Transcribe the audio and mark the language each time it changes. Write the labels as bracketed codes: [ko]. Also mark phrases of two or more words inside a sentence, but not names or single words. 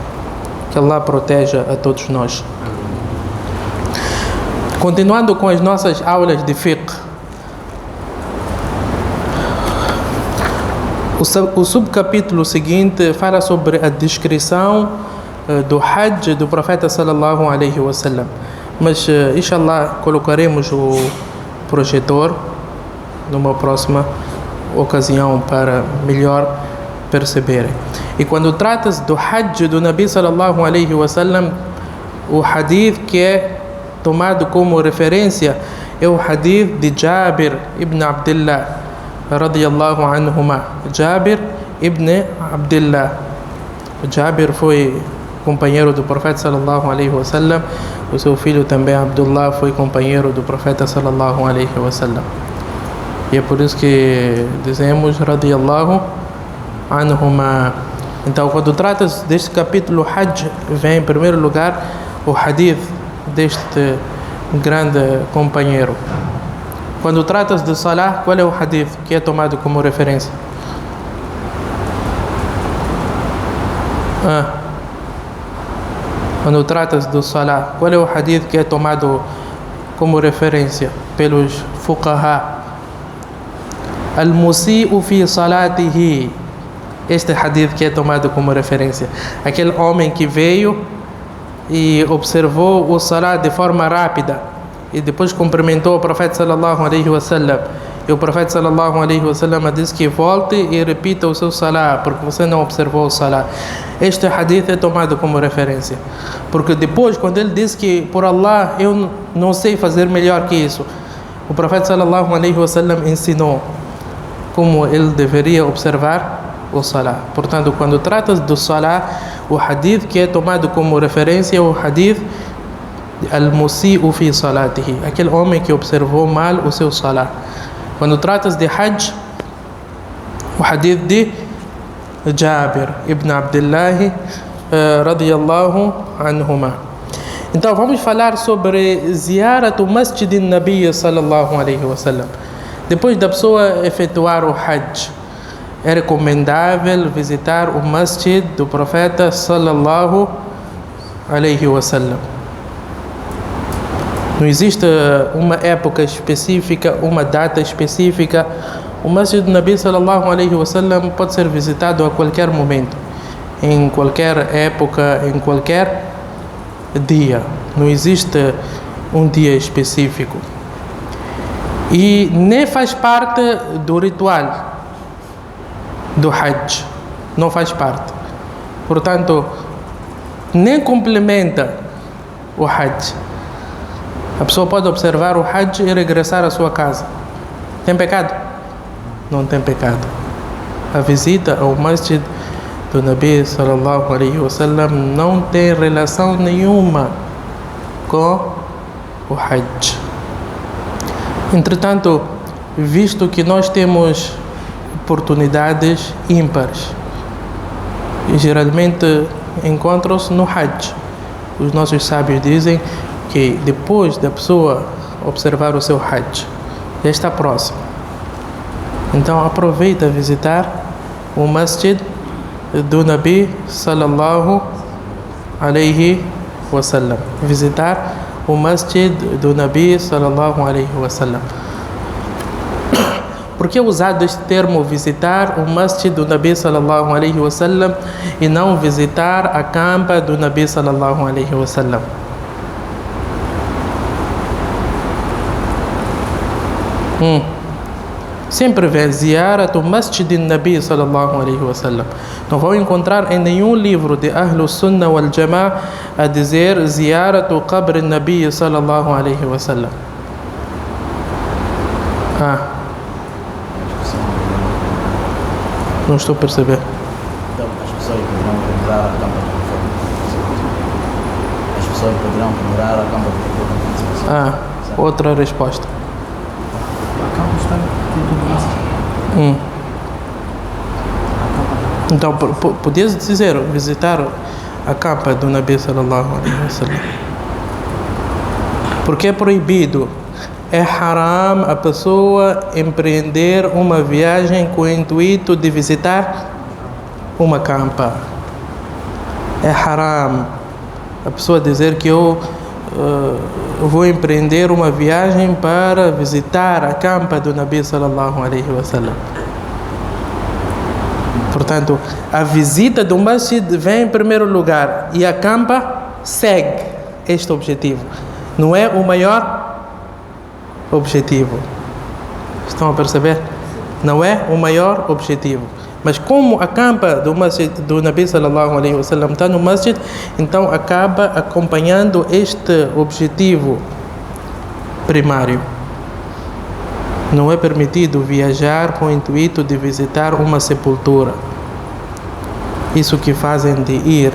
[pt] Que Allah proteja a todos nós. Continuando com as nossas aulas de fiqh, o subcapítulo seguinte fala sobre a descrição do Hajj do profeta [ar] صلى الله عليه وسلم. [pt] Mas inshallah colocaremos o projetor numa próxima ocasião para melhor perceberem. E quando trata-se do Hajj do [ar] النبي صلى الله عليه وسلم, [pt] o hadith que é tomado como referência é o hadith de Jabir ibn Abdullah [ar] رضي الله عنهما. [pt] Jabir ibn Abdullah. Jabir foi companheiro do profeta [ar] صلى الله عليه وسلم, [pt] o seu filho também Abdullah foi companheiro do profeta [ar] صلى الله عليه وسلم. [pt] E é por isso que dizemos [ar] رضي الله عنهما. [pt] Então, quando trata-se deste capítulo Hajj, vem em primeiro lugar o hadith deste grande companheiro. Quando trata-se de Salah, qual é o hadith que é tomado como referência? Quando trata-se do Salah, qual é o hadith que é tomado como referência pelos fuqaha? [ar] المسيء في صلاته. [pt] Este hadith que é tomado como referência. Aquele homem que veio e observou o Salah de forma rápida e depois cumprimentou o profeta [ar] صلى الله عليه وسلم. [pt] E o profeta [ar] صلى الله عليه وسلم [pt] disse que volte e repita o seu Salah, porque você não observou o Salah. Este hadith é tomado como referência. Porque depois, quando ele disse que, por Allah, eu não sei fazer melhor que isso, o profeta [ar] صلى الله عليه وسلم [pt] ensinou como ele deveria observar o Salah. Portanto, quando trata do Salah, o hadith que é tomado como referência é o [ar] حديث المسيء في صلاته, [pt] aquele homem que observou mal o seu Salah. Quando trata de Hajj, o hadith de Jabir ibn Abdullah [ar] رضي الله عنهما. [pt] Então vamos falar sobre ziyarat o [ar] مسجد النبي صلى الله عليه وسلم. [pt] Depois da pessoa efetuar o Hajj, é recomendável visitar o Masjid do profeta [ar] صلى الله عليه وسلم. [pt] Não existe uma época específica, uma data específica. O Masjid do [ar] النبي صلى الله عليه وسلم [pt] pode ser visitado a qualquer momento, em qualquer época, em qualquer dia. Não existe um dia específico. E nem faz parte do ritual do Hajj. Não faz parte. Portanto, nem complementa o Hajj. A pessoa pode observar o Hajj e regressar à sua casa. Tem pecado? Não tem pecado. A visita ao Masjid do [ar] النبي صلى الله عليه وسلم [pt] não tem relação nenhuma com o Hajj. Entretanto, visto que nós temos oportunidades ímpares, e geralmente encontram-se no Hajj, os nossos sábios dizem que depois da pessoa observar o seu Hajj, já está próximo. Então aproveita visitar o Masjid do [ar] النبي صلى الله عليه وسلم. [pt] Visitar o Masjid do [ar] النبي صلى الله عليه وسلم. [pt] Por que é usado este termo visitar o Masjid do [ar] النبي صلى الله عليه وسلم [pt] e não visitar a campa do [ar] النبي صلى الله عليه وسلم? [pt] Sempre vê ziyarat o Masjid do [ar] النبي صلى الله عليه وسلم. [pt] Não vão encontrar em nenhum livro de [ar] أهل السنة والجماعة [pt] a dizer ziyarat o [ar] قبر النبي صلى الله عليه وسلم. [pt] Não estou a perceber. Então, as pessoas poderão comemorar a campa do Profeta. As pessoas poderão comemorar a campa do Profeta. Outra resposta. A campa está dentro do Masjid. Então, podias dizer, visitar a campa do [ar] النبي صلى الله عليه وسلم. [pt] Porque é proibido, é haram a pessoa empreender uma viagem com o intuito de visitar uma campa. É haram a pessoa dizer que eu vou empreender uma viagem para visitar a campa do [ar] النبي صلى الله عليه وسلم. [pt] Portanto, a visita do Masjid vem em primeiro lugar e a campa segue este objetivo. Não é o maior objetivo. Estão a perceber? Não é o maior objetivo. Mas como a campa do Masjid do [ar] النبي صلى الله عليه وسلم [pt] está no Masjid, então acaba acompanhando este objetivo primário. Não é permitido viajar com o intuito de visitar uma sepultura. Isso que fazem de ir.